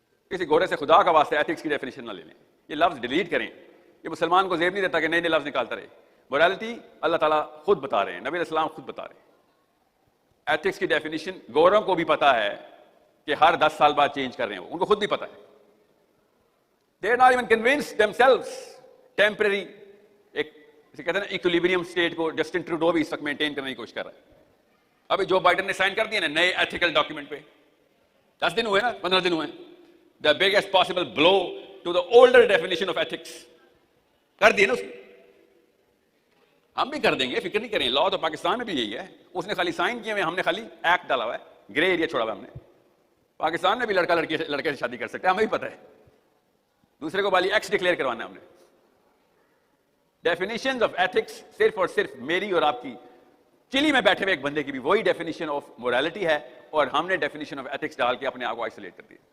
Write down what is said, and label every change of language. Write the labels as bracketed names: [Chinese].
[Urdu] کسی گھوڑے سے خدا کا واسطہ ایتھکس کی ڈیفینیشن نہ لے لیں، یہ لفظ ڈیلیٹ کریں. یہ مسلمان کو زیب نہیں دیتا کہ نئے نئے لفظ نکالتا رہے. مورالٹی اللہ تعالیٰ خود بتا رہے ہیں، نبی علیہ السلام خود بتا رہے ہیں. ایتھکس کی ڈیفینیشن گوروں کو بھی پتا ہے کہ ہر 10 سال بعد چینج کر رہے ہیں، ان کو خود بھی پتا ہے. [English] They are not even convinced themselves. [Urdu] Temporary ایک کہتے ہیں نا ایکولیبریم اسٹیٹ کو جسٹن ٹروڈو بھی اس وقت مینٹین کرنے کی کوشش کر رہا ہے. ابھی جو بائیڈن نے سائن کر دیا نا نئے ایتھیکل ڈاکیومنٹ پہ، 10 دن ہوئے نا، 15 دن ہوئے. [English] the biggest possible blow to the older definition of ethics [Urdu] کر دیے نا اس نے. ہم بھی کر دیں گے، فکر نہیں کریں. لا تو پاکستان میں بھی یہی ہے، اس نے خالی سائن کیے ہوئے، ہم نے خالی ایکٹ ڈالا ہوا ہے، گرے ایریا چھوڑا ہوا ہم نے. پاکستان میں بھی لڑکے سے شادی کر سکتے ہیں، ہمیں بھی پتہ ہے. دوسرے کو بالی ایکس ڈکلیئر کروانا ہے ہم نے. ڈیفینیشنز آف ایتھکس صرف اور صرف میری اور آپ کی، چلی میں بیٹھے ہوئے ایک بندے کی بھی وہی ڈیفینیشن آف مورالٹی ہے، اور ہم نے ڈیفینیشن آف ایتھکس ڈال کے اپنے آپ کو آئسولیٹ کر دیا.